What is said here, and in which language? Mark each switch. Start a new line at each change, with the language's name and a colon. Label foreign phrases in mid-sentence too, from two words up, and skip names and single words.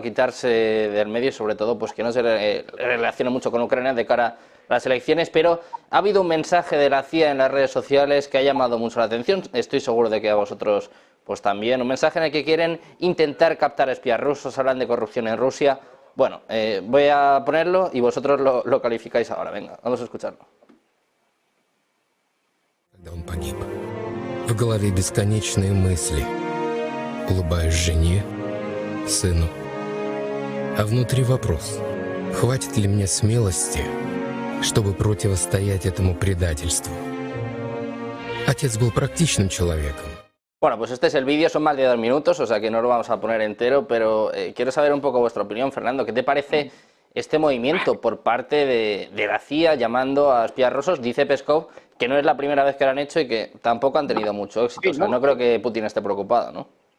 Spanish: Quitarse del medio y sobre todo pues que no se relacione mucho con Ucrania de cara a las elecciones, pero ha habido un mensaje de la CIA en las redes sociales que ha llamado mucho la atención, estoy seguro de que a vosotros pues también, un mensaje en el que quieren intentar captar espías rusos, hablan de corrupción en Rusia. Bueno, voy a ponerlo y vosotros lo calificáis ahora, venga, vamos a escucharlo.
Russian: В голове бесконечные мысли. Улыбаюсь жене, сыну. А внутри вопрос: хватит ли мне смелости чтобы противостоять этому предательству. Отец был практичным человеком.
Spanish: Bueno, pues este es el vídeo, son más de 2 minutos, o sea que no lo vamos a poner entero, pero quiero saber un poco vuestra opinión, Fernando. ¿Qué te parece este movimiento por parte de la CIA llamando a espías rusos? Dice Peskov que no es la primera vez que lo han hecho y que tampoco han tenido mucho éxito. O sea, no creo que Putin esté preocupado, ¿no?